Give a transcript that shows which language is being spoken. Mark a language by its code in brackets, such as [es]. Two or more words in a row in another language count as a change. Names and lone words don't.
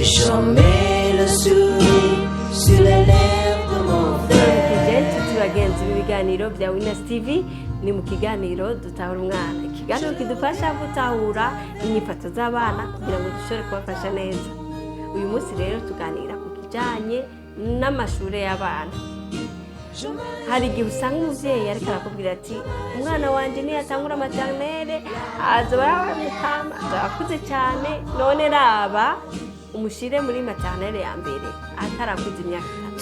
[fr] j'en mets le sourire sur les lèvres de mon frère. [rn] Bagenzi b'ibiganiro bya Winners TV ni mu kiganiro dutahura umwana, ikiganiro kidufasha gutahura inyifato z'abana kugira ngo dushobore kubafasha neza. Uyu munsi rero tuganira ku kijanye n'amashure y'abana. Hari igihe usanga umuvyeyi ariko arakubwira ati umwana wanje ni yatangura maternelle azoba yamutama akuze cyane, none raba umushire muri maternelle ya mbere atarakuze imyaka 3.